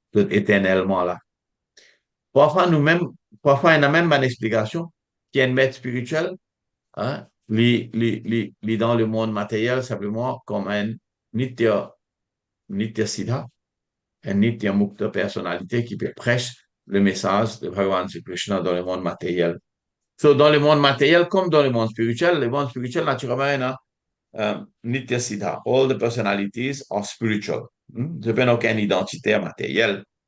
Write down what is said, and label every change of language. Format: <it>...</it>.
<fr>Tout éternellement là. Parfois, nous-mêmes, parfois, il y a même une explication qui est une maître spirituelle, hein, dans le monde matériel, simplement comme un nitya siddha, un nitya mukta personnalité qui peut prêcher le message de Bhagavan Sri Krishna dans le monde matériel. So, dans le monde matériel comme dans le monde spirituel, naturellement, nitya siddha.</fr> <en>All the personalities are spiritual.</en> <fr>They n'ont aucune identité matérielle.</fr>